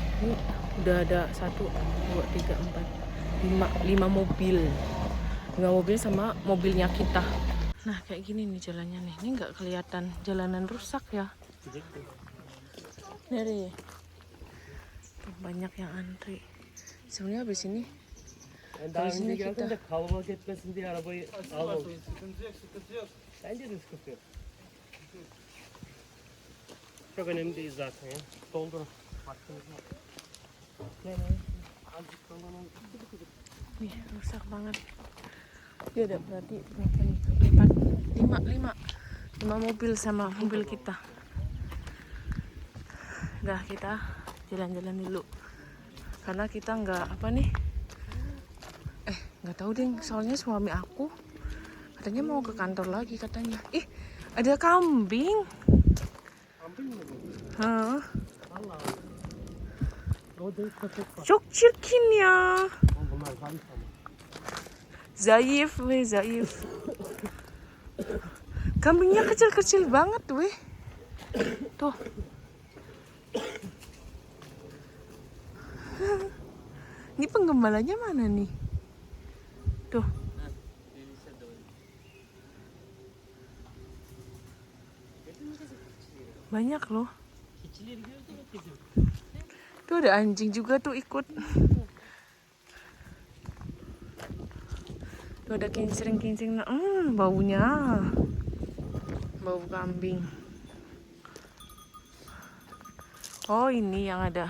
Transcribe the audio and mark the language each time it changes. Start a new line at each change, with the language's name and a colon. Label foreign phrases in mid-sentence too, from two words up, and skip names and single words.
Indonesian: Ini udah ada 1, 2, 3, 4, 5 mobil. 5 mobil sama mobilnya kita. Nah kayak gini nih jalannya nih. Ini nggak kelihatan jalanan rusak ya. Dari tuh, banyak yang antri. Sebenarnya habis ini
Turkish: Ben daha Biz önce yine geldim
Indonesian: kita-
Turkish: de kalabalık etmesin diye arabayı almadım. Sıkıntı yok. Bence de sıkıntı yok. Çok önemli değil zaten ya. Doldurun. Vaktiniz var. Gel abi. Azıcık dolanalım.
Indonesian: nih rusak banget. Dia ada berarti berapa nih? 4, 5 mobil sama mobil kita. Udah kita jalan-jalan dulu. Karena kita nggak tahu deh, soalnya suami aku katanya mau ke kantor lagi katanya. Ih, ada kambing.
Turkish: Kambing mı bu? Hah, Allah Allah. O değil köpek var. çok çirkin ya. Oğlum bunlar zayıf ama. Zayıf.
Indonesian: Kambingnya kecil-kecil banget weh. Tuh. Ini penggembalanya mana nih? Tuh. Banyak loh.
Turkish: Keçileri gördün mü kızım?
Indonesian: Tuh ada anjing juga tuh ikut. Tuh ada kincring-kincring. Baunya. Bau kambing. Oh ini yang ada.